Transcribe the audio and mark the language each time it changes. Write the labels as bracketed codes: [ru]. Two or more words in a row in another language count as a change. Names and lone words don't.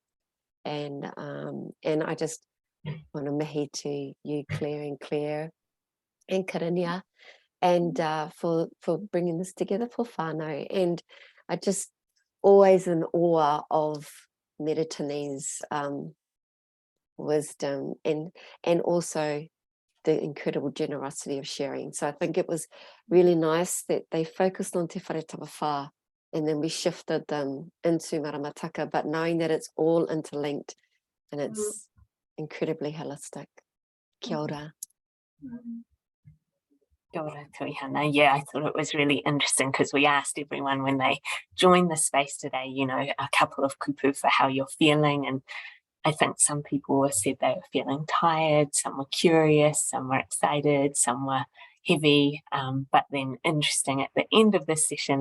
[en] And I just want to mihi to you, Claire and Karinia, and for bringing this together for whānau. And I just always in awe of Meritini's wisdom and also the incredible generosity of sharing. So I think it was really nice that they focused on [mi] te whare tawawha, [en] and then we shifted them into maramataka, but knowing that it's all interlinked and it's incredibly holistic. [mi] Kia ora. Kia ora, Tuihana. [en] Yeah, I thought it was really interesting because we asked everyone when they joined the space today, a couple of kupu for how you're feeling. And I think some people said they were feeling tired, some were curious, some were excited, some were heavy, but then interesting, at the end of this session,